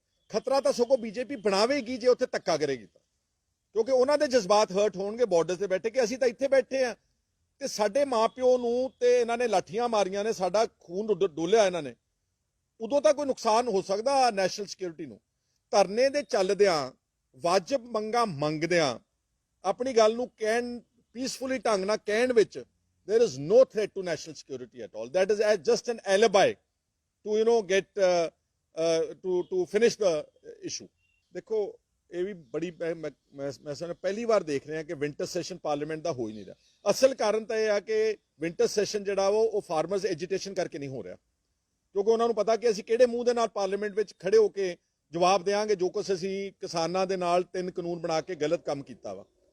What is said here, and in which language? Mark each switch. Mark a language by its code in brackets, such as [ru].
[pa] ਖਤਰਾ ਤਾਂ ਸਗੋਂ ਬੀਜੇਪੀ ਬਣਾਵੇਗੀ ਜੇ ਉੱਥੇ ਧੱਕਾ ਕਰੇਗੀ ਤਾਂ, ਕਿਉਂਕਿ ਉਹਨਾਂ ਦੇ ਜਜ਼ਬਾਤ ਹਰਟ ਹੋਣਗੇ ਬਾਰਡਰ ਤੇ ਬੈਠੇ ਕਿ ਅਸੀਂ ਤਾਂ ਇੱਥੇ ਬੈਠੇ ਆ ਤੇ ਸਾਡੇ ਮਾਪਿਓ ਨੂੰ ਤੇ ਇਹਨਾਂ ਨੇ ਲਾਠੀਆਂ ਮਾਰੀਆਂ ਨੇ, ਸਾਡਾ ਖੂਨ ਡੋਲਿਆ ਇਹਨਾਂ ਨੇ। ਉਦੋਂ ਤਾਂ ਕੋਈ ਨੁਕਸਾਨ ਹੋ ਸਕਦਾ ਨੈਸ਼ਨਲ ਸਿਕਿਉਰਿਟੀ ਨੂੰ। ਧਰਨੇ ਦੇ ਚੱਲਦਿਆਂ, ਵਾਜਬ ਮੰਗਾਂ ਮੰਗਦਿਆਂ, ਆਪਣੀ ਗੱਲ ਨੂੰ ਕਹਿਣ, ਪੀਸਫੁਲੀ ਢੰਗ ਨਾਲ ਕਹਿਣ ਵਿੱਚ [en] there is no threat to national security at all. That is just an alibi to get to finish the issue. [pa] ਦੇਖੋ ਇਹ ਵੀ ਬੜੀ ਮੈਂ ਪਹਿਲੀ ਵਾਰ ਦੇਖ ਰਿਹਾ ਕਿ ਵਿੰਟਰ ਸੈਸ਼ਨ ਪਾਰਲੀਮੈਂਟ ਦਾ ਹੋ ਹੀ ਨਹੀਂ ਰਿਹਾ। ਅਸਲ ਕਾਰਨ ਤਾਂ ਇਹ ਆ ਕਿ ਵਿੰਟਰ ਸੈਸ਼ਨ ਜਿਹੜਾ ਉਹ [en] farmers agitation [pa] ਕਰਕੇ ਨਹੀਂ ਹੋ ਰਿਹਾ, ਕਿਉਂਕਿ ਉਹਨਾਂ ਨੂੰ ਪਤਾ ਕਿ ਅਸੀਂ ਕਿਹੜੇ ਮੂੰਹ ਦੇ ਨਾਲ ਪਾਰਲੀਮੈਂਟ ਵਿੱਚ ਖੜੇ ਹੋ ਕੇ ਜਵਾਬ ਦੇਵਾਂਗੇ ਜੋ ਕੁਛ ਅਸੀਂ ਕਿਸਾਨਾਂ ਦੇ ਨਾਲ 3 ਕਾਨੂੰਨ ਬਣਾ ਕੇ ਗਲਤ ਕੰਮ ਕੀਤਾ ਵਾ।